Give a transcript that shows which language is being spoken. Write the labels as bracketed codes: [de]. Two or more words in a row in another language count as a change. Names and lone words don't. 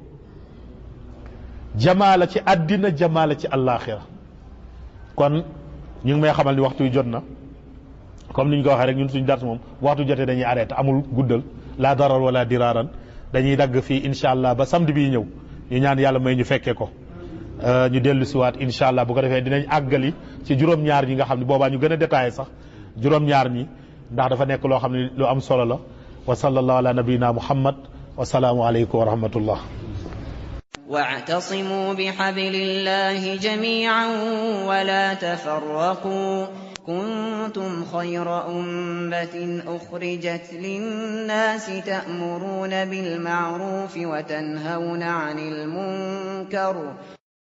[wo] jamaa la ci àddina jamaa la ci àllaaxira kon ñu ngi may xamal ni waxtu yu jot na comme ni ñu ko waxee rek ñun suñu dars moom waxtu jotee dañuy arrêté amul guddal [ar] لا ضرر ولا ضرار [wo] dañuy dagg fii [ar] إن شاء الله [wo] ba samedi bii ñëw ñu ñaan yàlla may ñu fekkee ko ñu dellu siwaat incha allah bu ko defee dinañ àggali ci juróom-ñaar ñi nga xam ne boobaa ñu gën a détaillé sax juróom-ñaar ñi ndax dafa nekk loo xam ne lu am solo la [ar] وصلى الله على نبينا محمد والسلام عليكم ورحمة الله واعتصموا بحبل الله جميعا ولا تفرقوا كنتم خير أمة أخرجت للناس تأمرون بالمعروف وتنهون عن المنكر